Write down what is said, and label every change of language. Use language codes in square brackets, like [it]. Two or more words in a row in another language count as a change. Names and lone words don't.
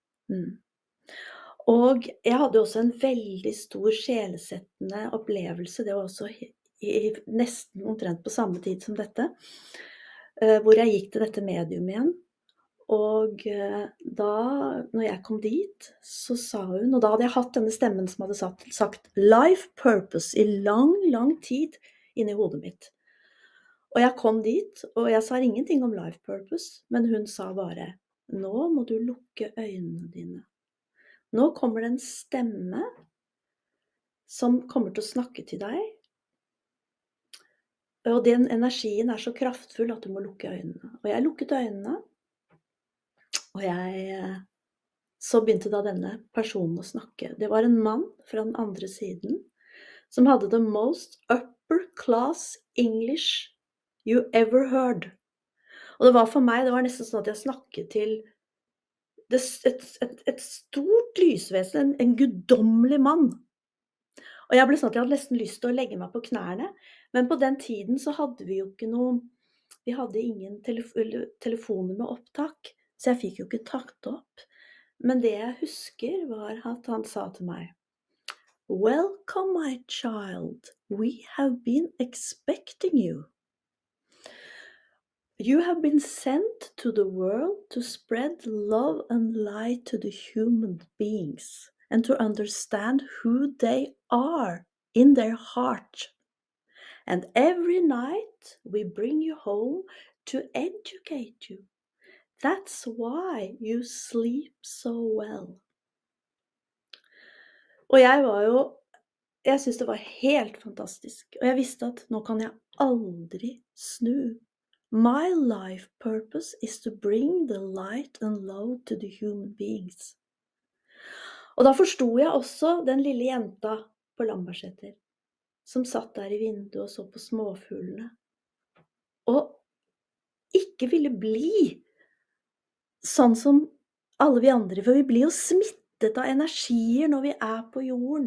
[no] Og jeg hadde også en veldig stor sjelesettende opplevelse, det var også nesten omtrent på samme tid som dette, hvor jeg gikk til dette medium igjen. Og da, når jeg kom dit, så sa hun, og da hadde jeg hatt denne stemmen som hadde sagt [en] life purpose [no] i lang, lang tid inni hodet mitt. Og jeg kom dit, og jeg sa ingenting om [en] life purpose, [no] men hun sa bare, nå må du lukke øynene dine. Nå kommer det en stemme som kommer til å snakke til deg, og den energien er så kraftfull at du må lukke øynene. Og jeg lukket øynene, og så begynte da denne personen å snakke. Det var en mann fra den andre siden, som hadde [en] the most upper class English you ever heard. [no] Og det var for meg, det var nesten sånn at jeg snakket til et stort lysvesen, en guddommelig mann. Og jeg ble sånn at jeg hadde nesten lyst til å legge meg på knærne, men på den tiden så hadde vi jo ikke vi hadde ingen telefoner med opptak, så jeg fikk jo ikke tatt opp. Men det jeg husker var at han sa til meg, [en] welcome my child, we have been expecting you. You have been sent to the world to spread love and light to the human beings and to understand who they are in their heart. And every night we bring you home to educate you. That's why you sleep so well. [no] Og jeg var jo Jeg synes det var helt fantastisk, og jeg visste at nå kan jeg aldri snu. [en] My life purpose is to bring the light and love to the human beings. [no] Og da forsto jeg også den lille jenta på Lambertseter, som satt der i vinduet og så på småfuglene, og ikke ville bli sånn som alle vi andre, for vi blir jo smittet av energier når vi er på jorden.